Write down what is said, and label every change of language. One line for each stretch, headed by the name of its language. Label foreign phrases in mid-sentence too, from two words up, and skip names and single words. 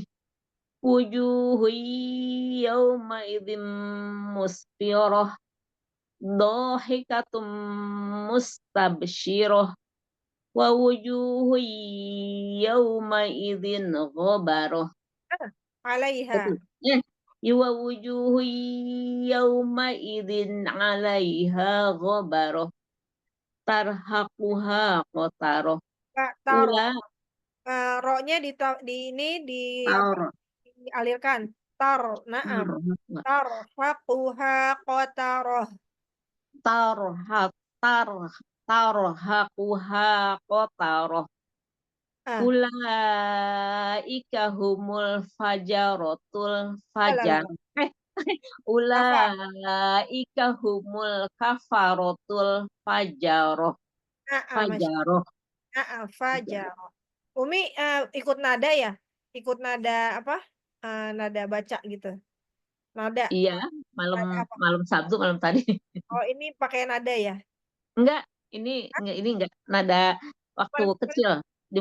Arabic: وجوه يومئذ مسفرة ضاحكة مستبشرة ووجوه يومئذ غبرة. Alaiha. ووجوه يومئذ عليها غبرة ترهقها قترة.
Indonesian: Ro-nya dialirkan.
Arabic: نعم. ترهقها قترة. ترهقها قترة. Ah, أولئك هم الفجرة alah, fajar. Eh,
Indonesian: apa?
Arabic: أولئك هم الكفرة الفجرة. Masya Fajaroh. Fajar.
Indonesian: Umi ikut nada ya? Ikut nada apa? Nada baca gitu. Nada. Iya, malam Nada apa? malam Sabtu malam tadi. Oh, ini pakai nada ya? Enggak, ini enggak nada waktu Paling kecil di